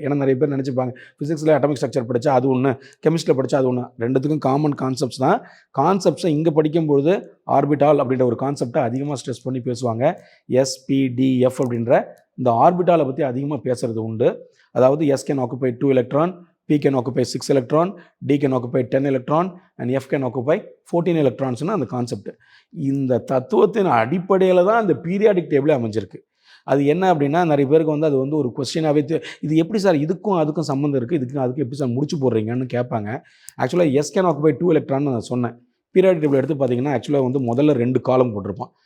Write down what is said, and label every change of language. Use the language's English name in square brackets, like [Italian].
[Tamil] ஏன்னா நிறைய பேர் நினச்சிப்பாங்க ஃபிசிக்ஸில் அட்டாமிக் ஸ்ட்ரக்சர் படித்தா அது ஒன்று, கெமிஸ்ட்ரியில் படித்தா அது ஒன்று. ரெண்டுத்துக்கும் காமன் கான்செப்ட்ஸ் தான். கான்செப்ட்ஸை இங்கே படிக்கும்பொழுது ஆர்பிட்டால் அப்படின்ற ஒரு கான்செப்டை அதிகமாக ஸ்ட்ரெஸ் பண்ணி பேசுவாங்க. SPDF அப்படின்ற இந்த ஆர்பிட்டாலை பற்றி அதிகமாக பேசுகிறது உண்டு. அதாவது [English] S can occupy 2 electron, P can occupy 6 electron, D can occupy 10 electron and F can occupy 14 electrons [Tamil] அந்த கான்செப்ட். இந்த தத்துவத்தின் அடிப்படையில் தான் அந்த பீரியாடிக் டேபிளே அமைஞ்சிருக்கு. அது என்ன அப்படின்னா நிறைய பேருக்கு வந்து அது வந்து ஒரு கொஸ்டினாகவே இது எப்படி சார் இதுக்கும் அதுக்கும் சம்மந்தம் இருக்குது, இதுக்கும் அதுக்கும் எப்படி சார் முடிச்சு போடுறீங்கன்னு கேட்பாங்க. ஆக்சுவலாக எஸ் கேன் ஆக்குபை 2 எலக்ட்ரான்னு நான் சொன்னேன். பீரியாடிக் டேபிள் எடுத்து பார்த்தீங்கன்னா ஆக்சுவலாக வந்து முதல்ல 2 காலம் போட்டிருப்பான்.